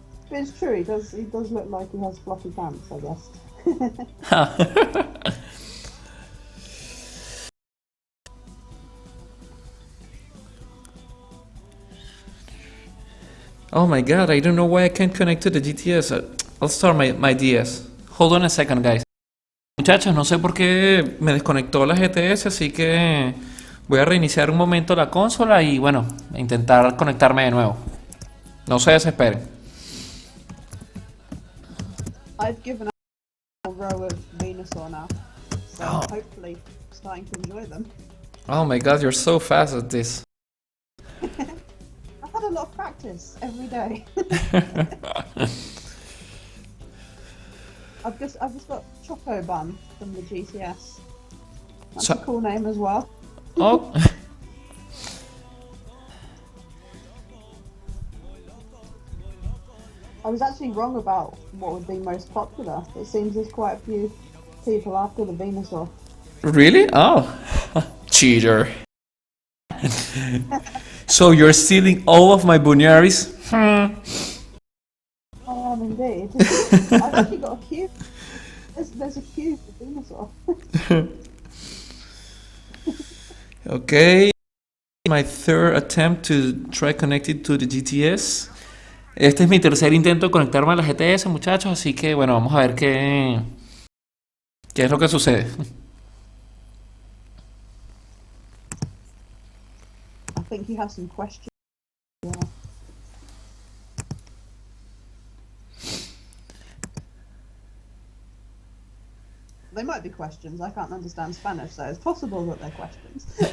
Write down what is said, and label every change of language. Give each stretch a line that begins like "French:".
English: But it's true. He does look like he has floppy pants, I guess. Oh my god, I don't know why I can't connect to the GTS. I'll start my DS. Hold on a second, guys.
Spanish: Muchachos, no sé por qué me desconectó la GTS, así que voy a reiniciar un momento la consola y bueno, intentar conectarme de nuevo. No se desesperen.
English: I've given up a row of Venusaur now, so Oh. hopefully starting to enjoy them. Oh my god, you're so fast at this. I've had a lot of practice every day. I've just got Choco Bun from the GTS. That's So- a cool name as well. Oh. I was actually wrong about what would be most popular. It seems there's quite a few people after the Venusaur. Really? Oh. Cheater. So you're stealing all of my Bunearies? I am indeed. I've actually got a queue. There's a queue for Venusaur. Okay. My third attempt to try connecting to the GTS.
Spanish: Este es mi tercer intento de conectarme a la GTS, muchachos, así que bueno, vamos a ver qué es lo que sucede.
English: I think you have some questions. Yeah. They might be questions. I can't understand Spanish, so it's possible that they're questions.